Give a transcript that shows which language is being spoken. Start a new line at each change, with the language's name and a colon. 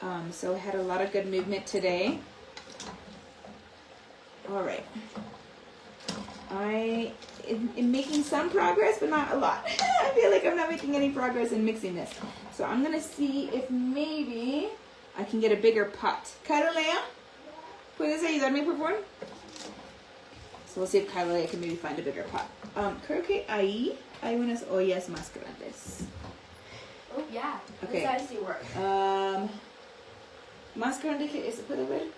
English: So I had a lot of good movement today. All right. I am making some progress, but not a lot. I feel like I'm not making any progress in mixing this. So I'm gonna see if maybe I can get a bigger pot.
Spanish: Carolea, ¿puedes ayudarme, por favor?
English: So we'll see if Carolea can maybe find a bigger pot.
Spanish: Creo que ahí hay unas ollas más grandes.
English: Oh, yeah. Okay. How does it work?
Spanish: Más grande que ese, ¿puedo ver?